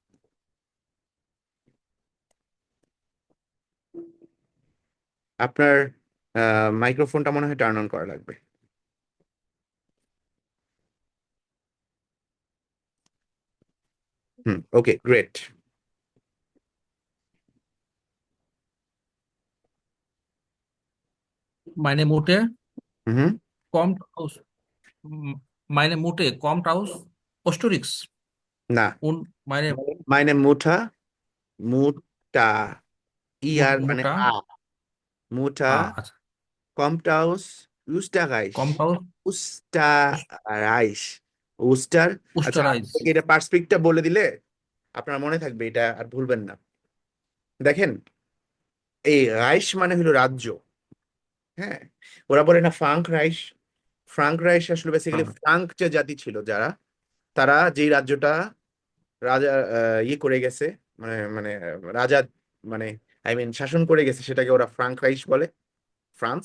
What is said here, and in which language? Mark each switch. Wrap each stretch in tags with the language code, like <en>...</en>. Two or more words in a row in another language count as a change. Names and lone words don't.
<bn>আপনার মাইক্রোফোনটা মনে হয়</bn> <en>turn on</en> <bn>করা লাগবে।</bn> <en>Okay, great.</en> <de>Meine Mutter হুম, kommt aus meine Mutter kommt aus Osterix</de> <bn>না,</bn> <de>und meine Meine Mutter,</de> <bn>মুটা, ইয়ার মানে</bn> <de>Mutter মুঠা</de> <bn>আচ্ছা</bn> <de>kommt aus Österreich, kommt aus Österreich,</de> <bn>উস্টার। আচ্ছা,</bn> <de>Österreich</de> <bn>এটা পার্সপেক্টটা বলে দিলে আপনার মনে থাকবে, এটা আর ভুলবেন না। দেখেন, এই রাইস মানে হলো রাজ্য, হ্যাঁ। ওরা বলে না ফ্রাঙ্ক রাইস, ফ্রাঙ্ক রাইস আসলে বেসিক্যালি ফ্রাঙ্ক যে জাতি ছিল যারা, তারা যেই রাজ্যটা রাজা ইয়ে করে গেছে, মানে মানে রাজা মানে</bn> <en>I mean</en> <bn>শাসন করে গেছে, সেটাকে ওরা ফ্রাঙ্ক রাইস বলে, ফ্রান্স।</bn>